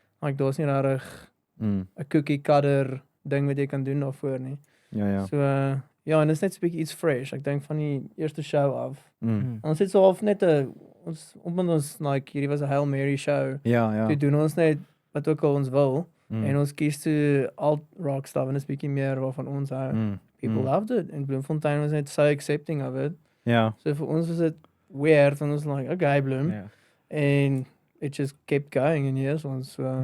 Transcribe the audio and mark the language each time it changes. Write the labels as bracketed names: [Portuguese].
[Afrikaans] Like daar's nie rarig 'n cookie cutter ding wat jy kan doen daarvoor nie. Ja. So ja, en dit is net so 'n bietjie iets fresh. Ek dink van die eerste show af. Ons het so half net ons like hierdie was 'n Hail Mary show. Ja. Toe doen ons net wat ook al ons wil. En ons kies toe alt rock stuff en is bietjie meer waarvan ons hou. [English] People loved it en Bloemfontein [Afrikaans] was net so [English] accepting of it. [Afrikaans] Ja. So vir ons was dit weird [English] and was like, okay, [Afrikaans] Bloem. Ja. [English] And it just kept going and yes, ons